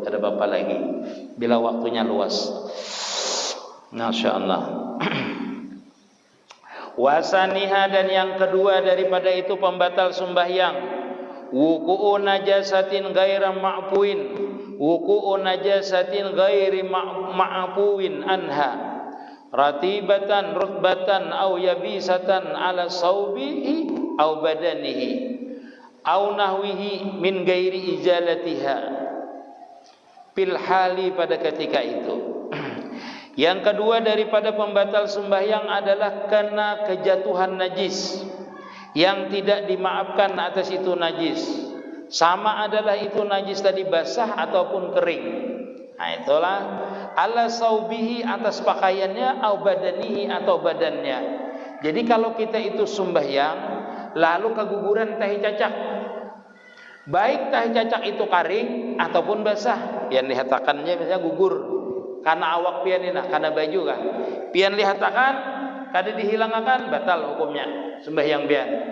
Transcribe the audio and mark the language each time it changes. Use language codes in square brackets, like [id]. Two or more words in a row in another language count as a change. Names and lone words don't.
[id] Ada apa lagi? Bila waktunya luas. [ar] ما شاء الله. وثانيها [id] dan yang kedua daripada itu pembatal sembahyang [ar] وقوع نجاسة غير معفو وقوع نجاسة غير معفو عنها رطبة رطبة أو يابسة على ثوبه أو بدنه أو نحوه من غير إزالتها في الحال [id] pada ketika itu. Yang kedua daripada pembatal sembahyang adalah kena kejatuhan najis yang tidak dimaafkan atas itu najis. Sama adalah itu najis tadi basah ataupun kering. Nah itulah [ar] على ثوبه [id] atas pakaiannya [ar] أو بدنه [id] atau badannya. [bjn] Jadi kalau kita itu sembahyang lalu keguguran tahi cacak, baik tahi cacak itu kering ataupun basah, yang dihatakannya misalnya gugur karena awak pian ini karena baju kan pian lihatakan kada dihilangkan batal hukumnya sembahyang pian.